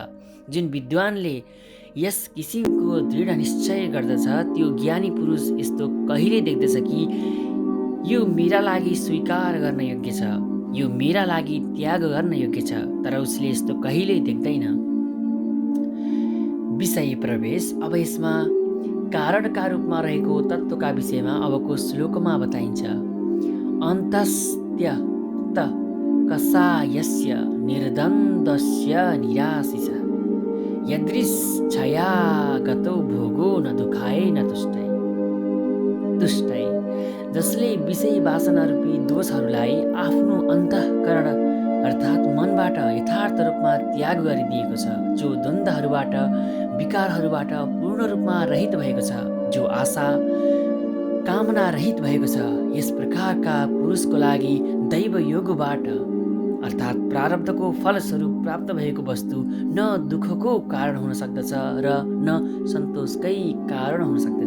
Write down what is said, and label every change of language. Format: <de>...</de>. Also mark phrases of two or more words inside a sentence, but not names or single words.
<ne>जुन विद्वानले यस किसिमको दृढ निश्चय गर्दछ त्यो ज्ञानी पुरुष यस्तो कहिले देख्दछ कि यो मेरा लागि स्वीकार गर्न योग्य छ, यो मेरा लागि त्याग गर्न योग्य छ, तर उसले यस्तो कहिल्यै देख्दैन। विषय प्रवेश। अब यसमा कारणका रूपमा रहेको तत्त्वका विषयमा अबको श्लोकमा बताइन्छ।</ne> <sa>अन्तस्त्यक्त कषायस्य निर्द्वन्द्वस्य निराशिष यदृच्छयागतो भोगो न दुखाय न तुष्टै।</sa> <ne>जसले विषय वासना रूपी दोषहरूलाई आफ्नो अन्तःकरण अर्थात् मनबाट यथार्थ रूपमा त्याग गरिदिएको छ, जो द्वन्द्वहरूबाट विकारहरूबाट पूर्ण रूपमा रहित भएको छ, जो आशा कामना रहित भएको छ, यस प्रकारका पुरुषको लागि दैव योगबाट अर्थात् प्रारब्धको फलस्वरूप प्राप्त भएको वस्तु न दुःखको कारण हुन सक्दछ र न सन्तोषकै कारण हुन सक्दछ।</ne>